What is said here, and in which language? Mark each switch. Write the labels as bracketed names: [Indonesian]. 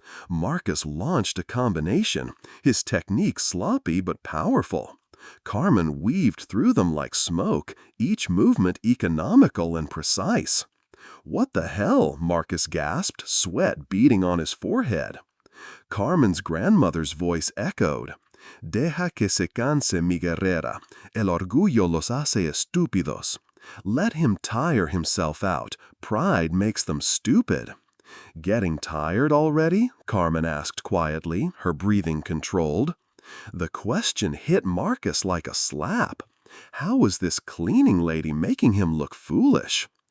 [English] Marcus launched a combination, his technique sloppy but powerful. Carmen weaved through them like smoke, each movement economical and precise. "What the hell?" Marcus gasped, sweat beading on his forehead. Carmen's grandmother's voice echoed. [Spanish] "Deja que se canse mi guerrera. El orgullo los hace estúpidos." [English] Let him tire himself out. Pride makes them stupid. "Getting tired already?" Carmen asked quietly, her breathing controlled. The question hit Marcus like a slap. How was this cleaning lady making him look foolish?